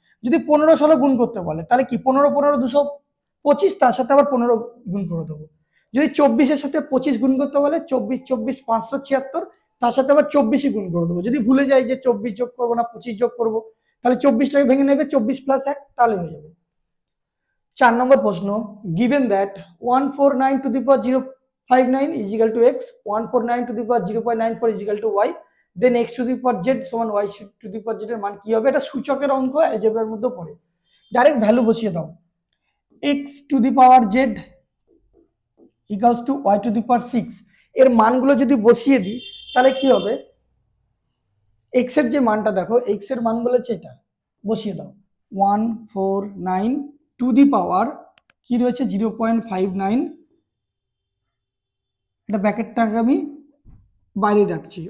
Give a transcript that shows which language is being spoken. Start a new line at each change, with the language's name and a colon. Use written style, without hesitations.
Bangla: যদি 15 16 গুণ করতে বলে তাহলে কি 15 15 225, তার সাথে আবার 15 গুণ করে দেবো। যদি 24-এর সাথে 25 গুণ করতে বলে 24 24 576, তার সাথে আবার 24 গুণ করে দেবো। যদি ভুলে যাই যে 24 যোগ করবো না 25 যোগ করবো, তাহলে 24টাকে ভেঙে নেবে, 24 প্লাস 1, তাহলে হয়ে যাবে।
English: 4 নম্বর প্রশ্ন, given that 149 to the power 059 is equal to x, 149 to the power 0.94 is equal to y, then x to the power z সমান y to the power z
Bangla: এর মান কি হবে? এটা সূচকের অঙ্ক, অ্যালজেব্রার মধ্যে পড়ে। ডাইরেক্ট ভ্যালু বসিয়ে দাও,
English: x to the power z equals to y to the power 6,
Bangla: এর মানগুলো যদি বসিয়ে দিই তাহলে কি হবে? x এর যে মানটা দেখো, x এর মান বলেছে এটা, বসিয়ে দাও 149 টু দি পাওয়ার কি রয়েছে 0.59, এটা ব্র্যাকেটটাকে আমি বাইরে রাখছি।